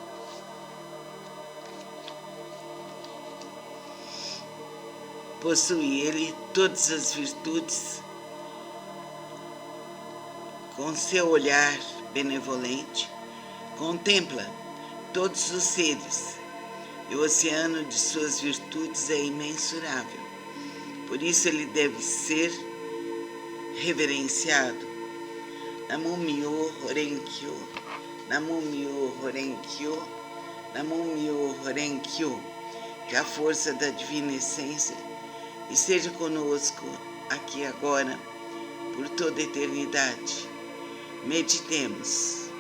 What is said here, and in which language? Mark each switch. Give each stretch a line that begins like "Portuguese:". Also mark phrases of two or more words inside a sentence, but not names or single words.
Portuguese: Possui ele todas as virtudes, com seu olhar benevolente, contempla todos os seres, e o oceano de suas virtudes é imensurável. Por isso ele deve ser reverenciado.
Japanese: Namo-myo Horenkyo, Namo-myo Horenkyo, Namo-myo Horenkyo.
Portuguese: Que a força da divina essência esteja conosco aqui e agora, por toda a eternidade. Meditemos.